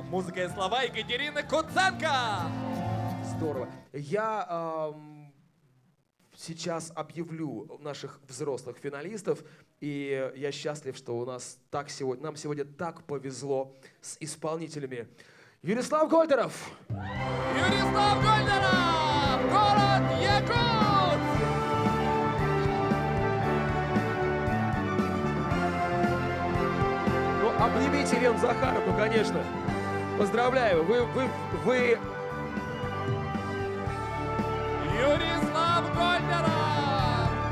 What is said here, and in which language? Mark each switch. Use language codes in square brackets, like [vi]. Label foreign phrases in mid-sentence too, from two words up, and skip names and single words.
[ru] Музыка и слова Екатерины Куценко. Здорово. Я сейчас объявлю наших взрослых финалистов. И я счастлив, что у нас нам сегодня так повезло с исполнителями. Юрислав Гольдеров! Юрислав Гольдеров! Город Якутск! Ну, обнимите Елену Захаровну, конечно. Поздравляю, вы... Юрислав Гольдеров!